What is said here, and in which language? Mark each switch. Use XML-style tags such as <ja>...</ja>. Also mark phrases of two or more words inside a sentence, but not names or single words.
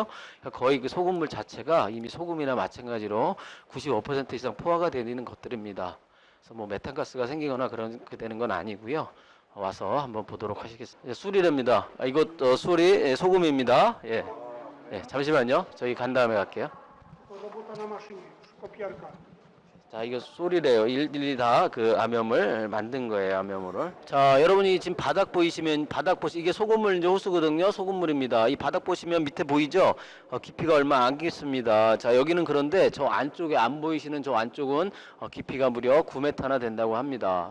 <ko>그러니까 거의 그 소금물 자체가 이미 소금이나 마찬가지로 95% 이상 포화가 되는 것들입니다. 그래서 뭐 메탄가스가 생기거나 그런 그 되는 건 아니고요. 와서 한번 보도록 하시겠습니다. 수리랍니다. 이것 수리 소금입니다. 예. 예, 잠시만요. 저희 간 다음에 갈게요.</ko> <pl>To robota na maszynie, już kopiarka.</pl> <ko>자, 이거 소리래요. 일일이 다 그 암염을 만든 거예요, 암염을. 자, 여러분이 지금 바닥 이게 소금물 이제 호수거든요. 소금물입니다. 이 바닥 보시면 밑에 보이죠? 깊이가 얼마 안 깊습니다. 자, 여기는 그런데 저 안쪽에 안 보이시는 저 안쪽은 깊이가 무려 9m나 된다고 합니다.</ko>